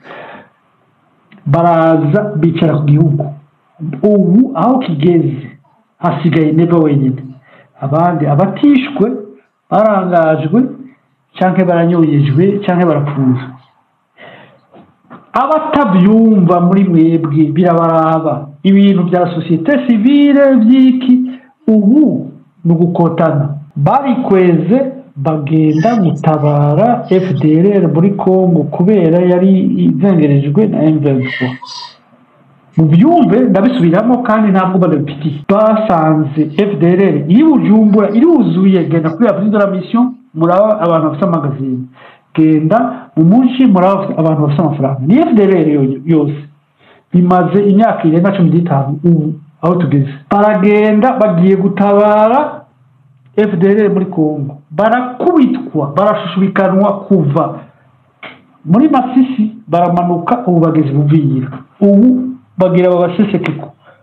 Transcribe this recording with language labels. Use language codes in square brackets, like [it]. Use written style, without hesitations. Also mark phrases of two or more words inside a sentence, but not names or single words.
[rn] Baraza bicara ku gihugu. Ubu aho kigeze hasigaye Neva wenyine. Abandi abatishwe barangajwe canke baranyoyejwe canke barapfunzwe. Abatabyumva muri mwebwe birabaraba ibintu bya [fr] société civile [rn] byiki ubu nugukotana barikweze bagenda gutabara FDLR muri Congo kubera yari izengerejwe na M23. Mubyumve ndabisubiramo kandi ntabwo badapiti basanze FDLR iri Bujumbura iruzuye genda kuri [fr] la prise de la mission [rn] muraba abantu bafite magazine genda mu munsi muraba abantu bafite amafaranga ni FDLR yose bimaze imyaka irenga 15 ubu aho tugeze baragenda bagiye gutabara FDLR muri Congo barakubitwa barashushubikanwa kuva muri Masisi baramanuka ubu bageze Buvira ubu bagira babaseseke